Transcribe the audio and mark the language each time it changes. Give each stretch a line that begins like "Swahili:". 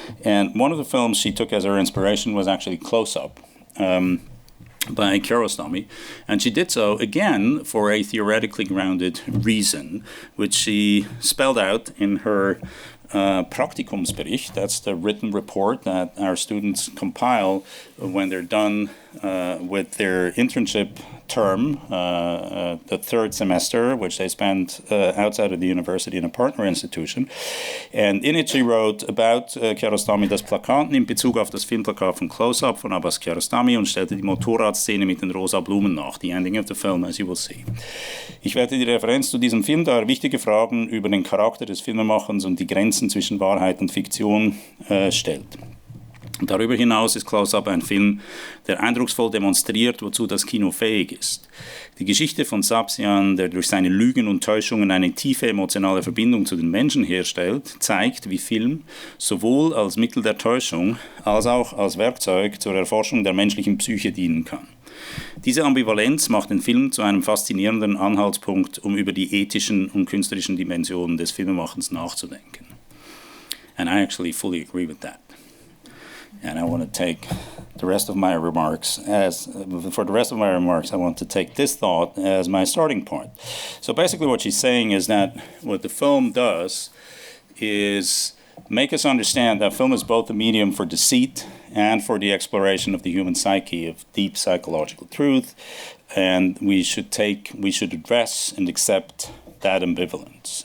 English: And one of the films she took as her inspiration was actually Close Up, by Kiarostami, and she did so again for a theoretically grounded reason, which she spelled out in her Praktikumsbericht. That's the written report that our students compile when they're done with their internship term, the third semester, which they spend outside of the university in a partner institution. And in it she wrote about Kiarostami:
German: Das Plakat nimmt Bezug auf das Filmplakat von Close Up von Abbas Kiarostami und stellte die Motorradszene mit den rosa Blumen nach.
English: The ending of the film, as you will see.
German: Ich werde die Referenz zu diesem Film, da er wichtige Fragen über den Charakter des Filmemachens und die Grenzen zwischen Wahrheit und Fiktion stellt. Darüber hinaus ist Close Up ein Film, der eindrucksvoll demonstriert, wozu das Kino fähig ist. Die Geschichte von Sabsian, der durch seine Lügen und Täuschungen eine tiefe emotionale Verbindung zu den Menschen herstellt, zeigt, wie Film sowohl als Mittel der Täuschung als auch als Werkzeug zur Erforschung der menschlichen Psyche dienen kann. Diese Ambivalenz macht den Film zu einem faszinierenden Anhaltspunkt, um über die ethischen und künstlerischen Dimensionen des Filmemachens nachzudenken.
English: And I actually fully agree with that. And I want to take the rest of my remarks I want to take this thought as my starting point. So basically what she's saying is that what the film does is make us understand that film is both a medium for deceit and for the exploration of the human psyche, of deep psychological truth, and we should address and accept that ambivalence.